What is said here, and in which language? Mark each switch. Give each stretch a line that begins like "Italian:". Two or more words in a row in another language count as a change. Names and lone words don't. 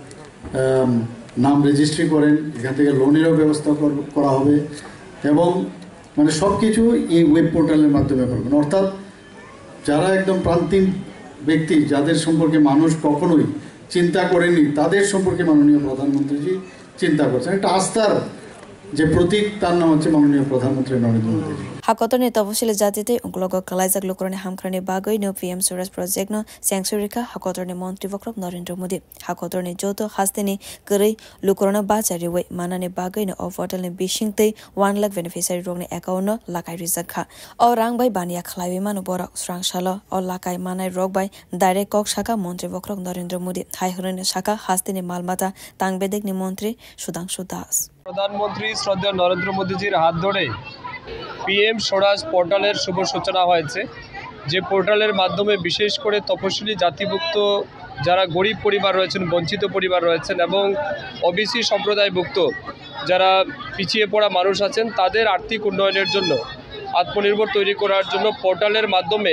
Bangla: নাম রেজিস্ট্রি করেন এখান থেকে লোনেরও ব্যবস্থা করা হবে এবং মানে সব কিছু এই ওয়েব পোর্টালের মাধ্যমে করবেন অর্থাৎ যারা একদম প্রান্তিক ব্যক্তি যাদের সম্পর্কে মানুষ কখনোই চিন্তা করেনি তাদের সম্পর্কে মাননীয় প্রধানমন্ত্রীজি চিন্তা করছেন একটা আস্থার যে প্রতীক তার নাম হচ্ছে মাননীয় প্রধানমন্ত্রী নরেন্দ্র মোদী
Kok Borok: Hakotorni tafashili jatite unklogo kalaizak lukorone hamkrani bagoi no PM Suraj Project no Sangsurika Hakotorni Mantri Vokrok Narendra Modi Hakotorni Joto Hasteni Kuri lukorona bachari we manane bagoi no of hotel ne bishingte 1 lakh beneficiary rogni account no lakai rizakha or rang bai bania khlaiwe manu borak srang shala or lakai manai rog bai direct kok shaka Mantri Vokrok Narendra Modi hai horene shaka hasteni malmata tangbedek ni Mantri Sudhanshu Das
Bangla: প্রধানমন্ত্রী শ্রদ্ধেয় নরেন্দ্র মোদীজির হাত ধরে PM স্বরাজ পোর্টালের শুভ সূচনা হয়েছে যে পোর্টালের মাধ্যমে বিশেষ করে তপশিলি জাতিভুক্ত যারা গরিব পরিবার রয়েছেন বঞ্চিত পরিবার রয়েছেন এবং ওবিসি সম্প্রদায়ভুক্ত যারা পিছিয়ে পড়া মানুষ আছেন তাদের আর্থিক উন্নয়নের জন্য আত্মনির্ভর তৈরি করার জন্য পোর্টালের মাধ্যমে